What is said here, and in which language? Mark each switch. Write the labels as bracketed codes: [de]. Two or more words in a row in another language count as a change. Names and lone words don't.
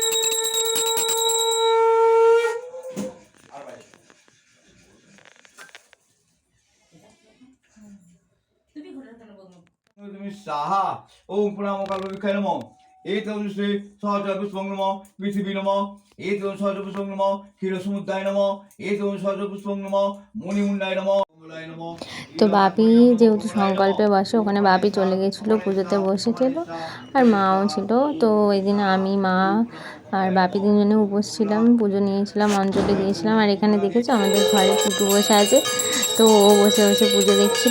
[sa] साहा ओम प्रणामो कालविखाय नमः एतं श्री सहस्रपुष्पं नमः पृथिवी नमः एतं सहस्रपुष्पं नमः क्षीरसमुद्राय नमः एतं सहस्रपुष्पं नमः मुनिमुण्डाय नमः। [bn] তো বাপি যেহেতু সংকল্পে বসে, ওখানে বাপি চলে গেছিলো পুজোতে বসেছিল, আর মাও ছিল। তো ওই দিন আমি, মা আর বাপি তিনজনে উপোস ছিলাম, পুজো নিয়েছিলাম, অঞ্জলি দিয়েছিলাম। আর এখানে দেখেছো আমাদের ঘরে টুটু বসে আছে, তো ও বসে বসে পুজো দেখছিলো।